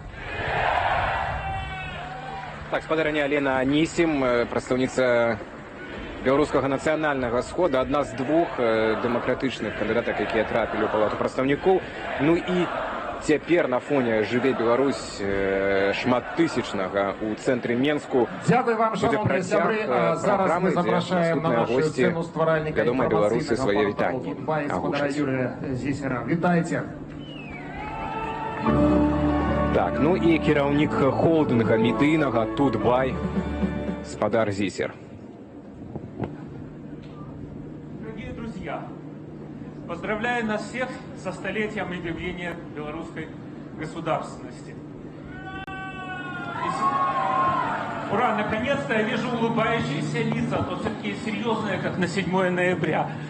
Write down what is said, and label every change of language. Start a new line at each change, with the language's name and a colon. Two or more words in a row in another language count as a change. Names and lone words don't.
Belarusian: Так, спадарыня Алена Анісім, прадстаўніца беларускага нацыянальнага схода, адна з двух дэмакратычных кандыдатак, якія трапілі ў палату прадстаўнікоў. Ну і цяпер на фоне «Жыве Беларусь» шматтысячнага у цэнтры Менску.
Ukrainian: Дякую вам, шановні сябры. Зараз ми запрошуємо на нашу сцену стваральника інфармаційного порталу Тутбай, господара Юрія Зісера. Вітайте.
Belarusian: Так, ну і кіраўнік холдинга медыйнага Тутбай, спадар Зісер.
Russian: Дорогие друзья, поздравляю нас всех со столетием объявления белорусской государственности. Ура, наконец-то я вижу улыбающиеся лица, а то все такие серьезные, как на 7 ноября.